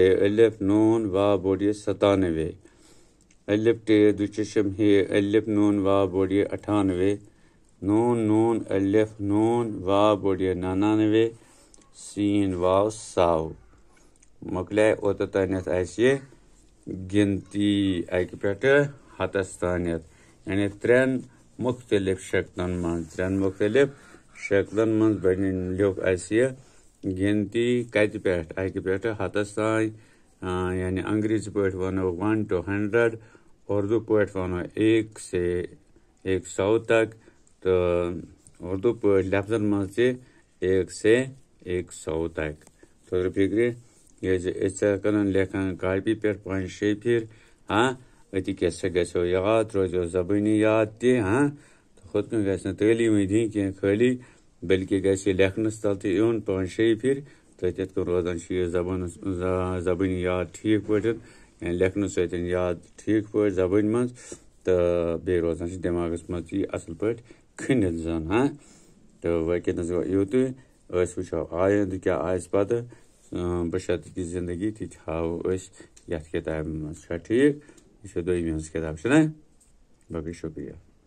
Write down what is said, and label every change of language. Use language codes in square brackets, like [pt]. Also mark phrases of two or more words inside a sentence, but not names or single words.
[ks] الف نون واو بوٚڑ یہ 97 الف ٹے دچشم ہے الف نون واو بوٚڑ یہ 98 نون الف نون واو بوٚڑ یہ 99 سین واو 100 مۄکلے اوٚتتھ تانٮ۪تھ اَسہِ گنتی اکہِ پٮ۪ٹھٕ ہتس تانٮ۪تھ یعنی ترٛٮ۪ن مختلف شکلن منٛز لیوٚکھ اَسہِ یہِ گنتی کتہِ پٮ۪ٹھ اکہِ پٮ۪ٹھٕ ہتس تانۍ یعنی انگریزی پٲٹھۍ ونو 1 to 100 اردو پٲٹھۍ ونو 1 سے 100 تک تہٕ اردو پٲٹھۍ لفظن منٛز تہِ 1 سے 100 تک تۄہہِ فکرِ ییٚلہِ أسۍ کران لیکھان کاپی پٮ۪ٹھ 5-6 پھِرِ أتی کیٛاہ سا گژھیو یاد روزیو زبٲنی یاد تہِ ہُتھ کٔنۍ گژھِ نہٕ تعلیٖمٕے دِنۍ کینٛہہ خٲلی بلکہِ گژھِ یہِ لیکھنس تل تہِ یُن 5-6 پھِرِ تہٕ تِتھ کٔنۍ روزان چھِ یہِ زبٲنی یاد ٹھیٖک پٲٹھۍ یعنی لیکھنہٕ سۭتۍ یاد ٹھیٖک پٲٹھۍ زبٲنۍ منٛز تہٕ بیٚیہِ روزان چھِ دٮ۪ماغس منٛز تہِ یہِ اصل پٲٹھۍ کھٔنِتھ زن تہٕ وٕنکٮ۪نس گوٚو یُتُے أسۍ وٕچھو آیندٕ کیٛاہ آسہِ پتہٕ بشرطیکہِ زندگی تہِ ہاوو أسۍ یتھ کِتابہِ منٛز چھا ٹھیٖک یہِ چھِ دوٚیمہِ ہٕنٛز کِتاب چھُنہ باقٕے شُکریہ